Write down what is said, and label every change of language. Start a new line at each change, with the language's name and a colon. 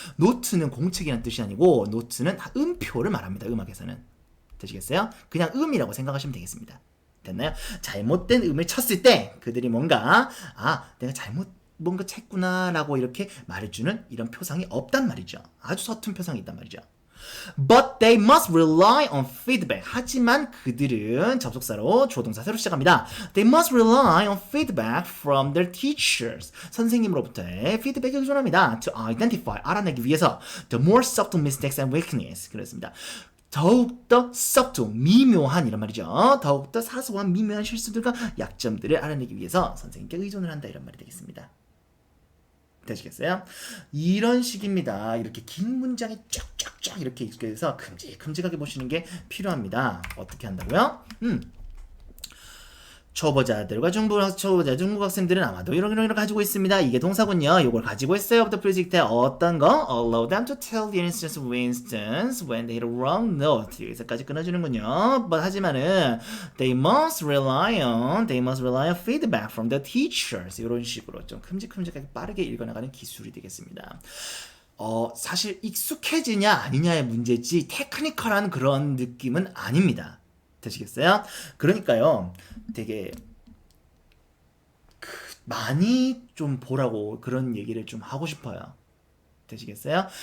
Korean: 노트는 공책이라는 뜻이 아니고 노트는 음표를 말합니다. 음악에서는. 되시겠어요? 그냥 음이라고 생각하시면 되겠습니다. 됐나요? 잘못된 음을 쳤을 때 그들이 뭔가 내가 잘못 뭔가 쳤구나 라고 이렇게 말해주는 이런 표상이 없단 말이죠. 아주 서툰 표상이 있단 말이죠.
English: But they must rely on feedback.
Korean: 하지만 그들은 접속사로 주어 동사 새로 시작합니다.
English: They must rely on feedback from their teachers.
Korean: 선생님으로부터의 피드백에 의존합니다.
English: To identify,
Korean: 알아내기 위해서
English: the more subtle mistakes and weakness.
Korean: 그렇습니다. 더욱더 subtle, 미묘한 이런 말이죠. 더욱더 사소한 미묘한 실수들과 약점들을 알아내기 위해서 선생님께 의존을 한다 이런 말이 되겠습니다. 되시겠어요? 이런 식입니다. 이렇게 긴 문장이 쫙쫙쫙 이렇게 있게 해서 큼직큼직하게 보시는 게 필요합니다. 어떻게 한다고요? 초보자들과 중국 학생들은 아마도 이런 가지고 있습니다. 이게 동사군요. 이걸 가지고 있어요.
English: of the project에
Korean: 어떤 거?
English: Allow them to tell the instance when they hit a wrong note.
Korean: 여기서까지 끊어주는군요. 하지만은
English: they must rely on feedback from the teachers.
Korean: 이런 식으로 좀 큼직큼직하게 빠르게 읽어나가는 기술이 되겠습니다. 사실 익숙해지냐 아니냐의 문제지 테크니컬한 그런 느낌은 아닙니다. 되시겠어요? 그러니까요, 되게 많이 좀 보라고 그런 얘기를 좀 하고 싶어요. 되시겠어요?